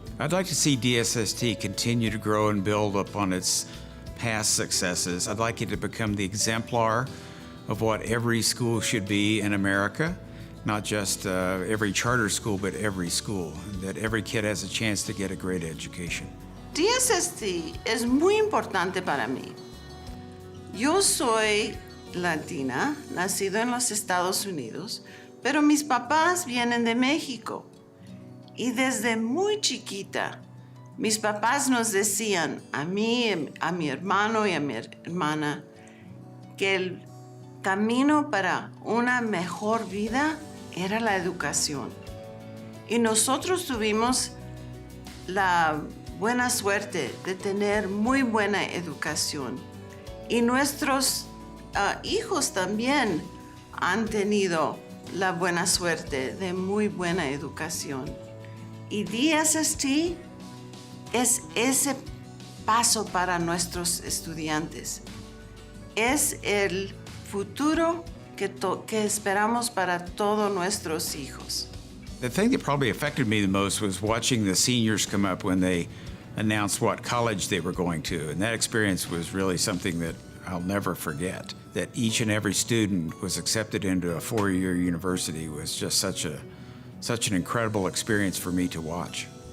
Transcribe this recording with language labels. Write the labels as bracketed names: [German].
[English] I'd like to see DSST continue to grow and build upon its past successes. I'd like it to become the exemplar of what every school should be in America, not just every charter school, but every school, and that every kid has a chance to get a great education. [Spanish] DSST es muy importante para mí. Yo soy latina, nacido en los Estados Unidos, pero mis papás vienen de México. Y desde muy chiquita, mis papás nos decían, a mí, a mi hermano y a mi hermana, que el camino para una mejor vida era la educación. Y nosotros tuvimos la buena suerte de tener muy buena educación. Y nuestros hijos también han tenido la buena suerte de muy buena educación. Y DSST es ese paso para nuestros estudiantes. Es el futuro que esperamos para todos nuestros hijos. [English] The thing that probably affected me the most was watching the seniors come up when they announced what college they were going to. And that experience was really something that I'll never forget. That each and every student was accepted into a 4-year university was just such an incredible experience for me to watch.